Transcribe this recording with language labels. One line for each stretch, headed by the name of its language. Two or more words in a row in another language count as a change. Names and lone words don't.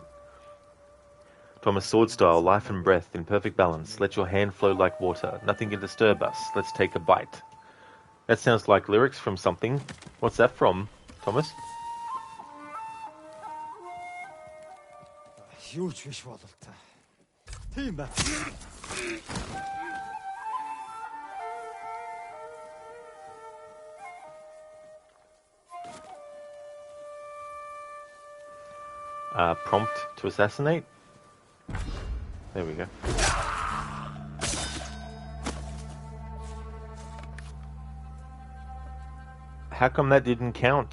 English: Thomas Sword Style, life and breath in perfect balance. Let your hand flow like water. Nothing can disturb us. Let's take a bite. That sounds like lyrics from something. What's that from, Thomas? Huge fish бололтой.
Mongolian: Тийм ба.
English: Prompt to assassinate. There we go. How come that didn't count?